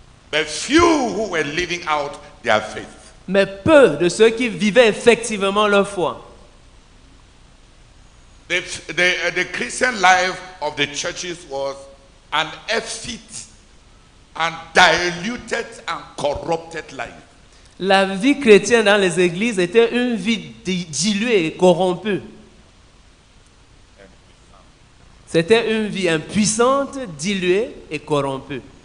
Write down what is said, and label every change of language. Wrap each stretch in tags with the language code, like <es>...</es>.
<en>But few who were living out their faith.</en> <fr>mais peu de ceux qui vivaient effectivement leur foi.</fr> <en>The Christian life of the churches was an effete and diluted and corrupted life.</en> <fr>La vie chrétienne dans les églises était une vie diluée et corrompue. C'était une vie impuissante, diluée et corrompue.</fr>